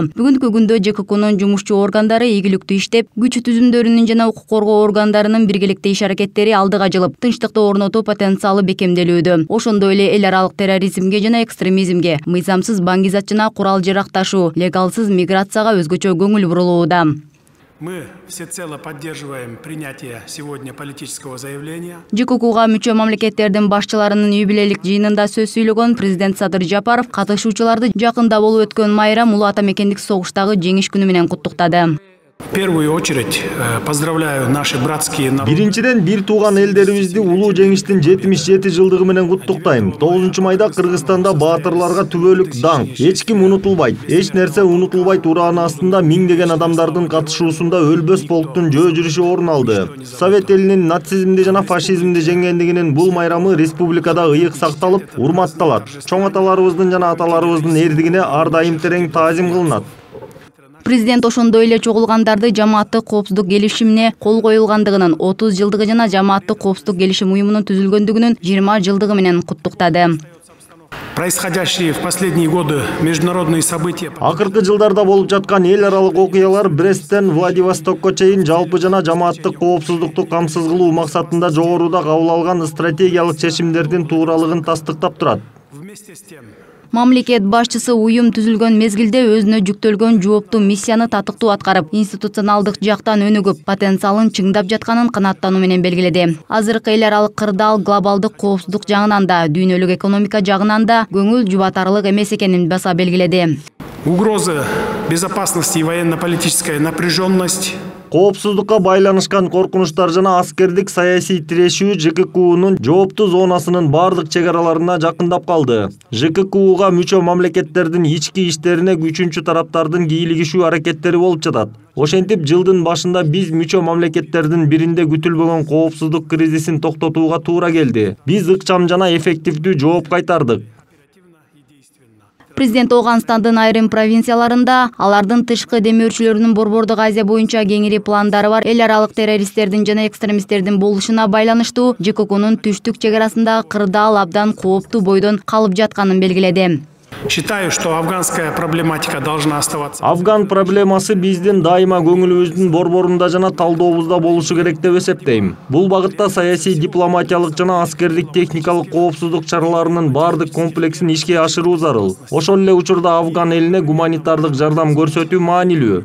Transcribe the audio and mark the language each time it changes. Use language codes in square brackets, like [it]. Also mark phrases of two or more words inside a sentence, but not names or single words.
[ky] Бүгүнкү күндө ЖККнун жумушчу органдары ийгиликтүү иштеп, күч түзүмдөрүнүн жана укук коргоо органдарынын биргеликте иш аракеттери алдыга жылып, тынчтыкты орнотуу потенциалы бекемделүүдө. Ошондой эле эл аралык терроризмге жана экстремизмге, мыйзамсыз баңгизат жана курал жаракташуу, легалсыз миграцияга өзгөчө көңүл бурулууда. [ru] Мы всецело поддерживаем принятие сегодня политического заявления. [ky] ЖККга мүчө мамлекеттердин башчыларынын юбилейлик жыйынында сөз сүйлөгөн президент Садыр Жапаров катышуучуларды жакында болуп өткөн майрам улуу ата мекендик согуштагы жеңиш күнү менен куттуктады. [ru] В первую очередь поздравляю наши братские народы. [ky] Биринчиден бир тууган элдерибизди улуу жеңиштин 77 жылдыгы менен куттуктайм. 9 майда Кыргызстанда баатырларга түбөлүк даңк. Эч ким унутулбайт, эч нерсе унутулбайт урааны астында миңдеген адамдардын катышуусунда өлбөс полктун жөө жүрүшү орун алды. Совет элинин нацизмди жана фашизмди жеңгендигинин бул майрамы республикада ыйык сакталып, урматталат. Чоң аталарыбыздын жана аталарыбыздын эрдигине ар дайым терең таазим кылынат. Президент ошондой эле чогулгандарды жамааттык коопсуздук келишимине кол коюлгандыгынын 30 жылдыгы жана жамааттык коопсуздук келишим уюмунун түзүлгөндүгүнүн 20 жылдыгы менен куттуктады. [ru] Происходящие в последние годы международные события. [ky] Акыркы жылдарда болуп жаткан эл аралык окуялар Бресттен Владивостокко чейин жалпы жана жамааттык коопсуздукту камсыз кылуу максатында жогоруда кабыл алган стратегиялык чечимдердин тууралыгын тастыктап турат. [ru] Вместе с тем, [ky] Мамлекет башчысы уюм түзүлгөн мезгилде өзүнө жүктөлгөн жооптуу миссияны татыктуу аткарып, институционалдык жактан өнүгүп, потенциалын чыңдап жатканын канааттануу менен белгиледи. Азыркы эл аралык кырдаал глобалдык коопсуздук жагынан да, дүйнөлүк экономика жагынан да көңүл жубатарлык эмес экенин баса белгиледи. [ru] угрозы безопасности и военно-политическая напряженность. [ky] Коопсуздукка байланышкан коркунучтар жана аскердик саясий тирешүү ЖККнун жооптуу зонасынын бардык чек араларына жакындап калды. ЖККга мүчө мамлекеттердин ички иштерине үчүнчү тараптардын кийлигишүү аракеттери болуп жатат. Ошентип, жылдын башында биз мүчө мамлекеттердин биринде күтүлбөгөн коопсуздук кризисин токтотууга туура келди. Биз ыкчам жана эффективдүү жооп кайтардык. Президент Оганстандын айрым провинцияларында алардын тышкы демөөрчүлөрүнүн Борбордук Азия боюнча кеңири пландары бар эл аралык террористтердин жана экстремисттердин болушуна байланыштуу ЖККнун түштүк чек арасындагы кырдаал абдан кооптуу бойдон калып жатканын белгиледи. [ru] Считаю, что афганская проблематика должна оставаться. [ky] Афган проблемасы биздин дайыма көңүлүбүздүн борборунда жана талдообузда болушу керек деп эсептейм. Бул багытта саясий, дипломатиялык жана аскердик техникалык коопсуздук чараларынын бардык комплексин ишке ашыруу зарыл. Ошол эле учурда Афган элине гуманитардык жардам көрсөтүү маанилүү.